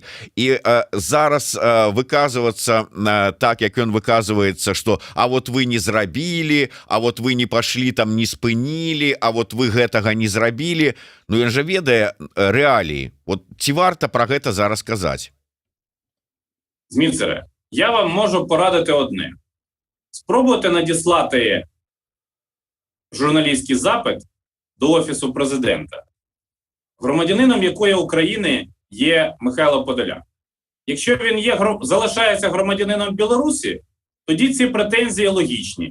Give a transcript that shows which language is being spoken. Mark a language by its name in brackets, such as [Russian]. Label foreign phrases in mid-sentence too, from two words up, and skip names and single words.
[Belarusian] І зараз выказвацца так, як ён выказваецца, што а вот вы не зрабілі, а вот вы не пашлі там, не спынілі, а вот вы гэтага не зрабілі. Ну ён жа ведае рэаліі. Вот ці варта пра гэта зараз казаць? [Ukrainian] Зміцере, я вам можу порадити одне. Спробуйте надіслати журналістський запит до Офісу Президента, громадянином якої України є Михайло Подоляк. Якщо він залишається громадянином Білорусі, тоді ці претензії логічні.